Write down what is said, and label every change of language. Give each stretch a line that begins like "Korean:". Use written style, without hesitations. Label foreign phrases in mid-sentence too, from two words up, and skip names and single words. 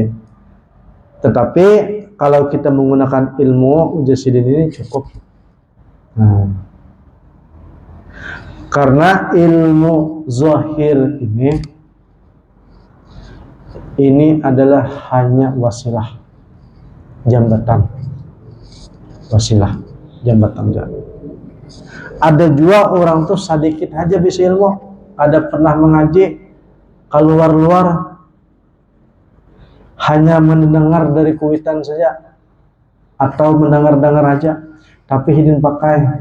Banjar: Tetapi kalau kita menggunakan ilmu Mujahidin ini cukup. Nah, karena ilmu zahir ini adalah hanya wasilah, jambatan. Ada juga orang tuh sedikit aja bisa ilmu, ada pernah mengaji, keluar hanya mendengar dari kuitan saja atau mendengar aja, tapi hidin pakai.